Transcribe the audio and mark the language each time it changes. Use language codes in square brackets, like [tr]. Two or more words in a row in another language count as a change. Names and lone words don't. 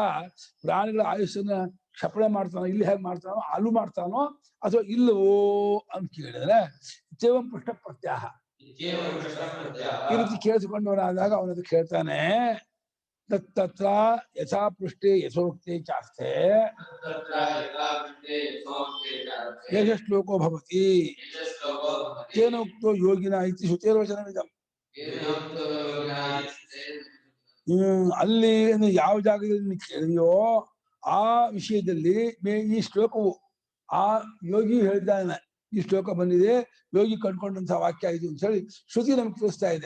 [kn] ಪ್ರಾಣಿಗಳ ಆಯುಷ್ಯನ್ನ ಕ್ಷಪಣೆ ಮಾಡ್ತಾನೋ ಇಲ್ಲಿ ಹೇಗೆ ಮಾಡ್ತಾನೋ ಅಲ್ಲೂ ಮಾಡ್ತಾನೋ ಅಥವಾ ಇಲ್ಲವೋ ಅಂತ ಕೇಳಿದ್ರೆ [sa] ಇತ್ಯೇವಂ ಪೃಷ್ಠ ಪ್ರತ್ಯಾಹ [kn] ಈ ರೀತಿ ಕೇಳಿಸಿಕೊಂಡವನಾದಾಗ ಅವನದು ಕೇಳ್ತಾನೆ [sa] ತತ್ತತ್ರ ಯಥಾ ಪೃಷ್ಠೆ ಯಥೋಕ್ತೆ ಚಾಸ್ತೆ ಏಷ ಶ್ಲೋಕೋ ಭವತಿ ತೇನ ಉಕ್ತೋ ಯೋಗಿನ ಇತಿ ಶ್ರುತೇರ್ವಚನವಿದಂ. [kn] ಅಲ್ಲಿ ಯಾವ ಜಾಗದಲ್ಲಿ ಕೇಳಿದೆಯೋ ಆ ವಿಷಯದಲ್ಲಿ ಈ ಶ್ಲೋಕವು ಆ ಯೋಗಿ ಹೇಳಿದ್ದಾನೆ. ಈ ಶ್ಲೋಕ ಬಂದಿದೆ, ಯೋಗಿ ಕಂಡ್ಕೊಂಡಂತಹ ವಾಕ್ಯ ಇದು ಅಂತ ಹೇಳಿ ಶ್ರುತಿ ನಮ್ಗೆ ತಿಳಿಸ್ತಾ ಇದೆ.